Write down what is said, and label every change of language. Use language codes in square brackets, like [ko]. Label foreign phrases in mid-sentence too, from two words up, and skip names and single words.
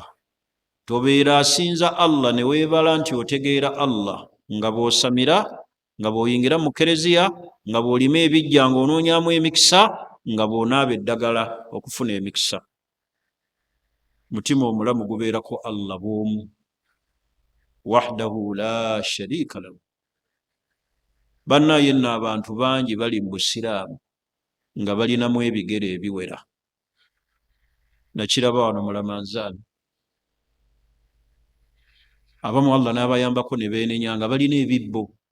[lg] Tobeera asinza Allah ne weebala nti otegeera Allah nga bw'osamira, nga bw'oyingira mu kereziya, nga bw'olima ebijja ng'onoonyaamu emikisa, nga bw'onaaba eddagala okufuna emikisa. Mutima omulamu gubeerako Allah bw'omu, [ar] وحده لا شريك له. [lg] Bannaye nno abantu bangi bali mu busiraamu nga balinamu ebigere ebiwera. Nakiraba wano mu Ramadhan, abamu Allah n'abayambako ne beenenya nga balina ebibbo.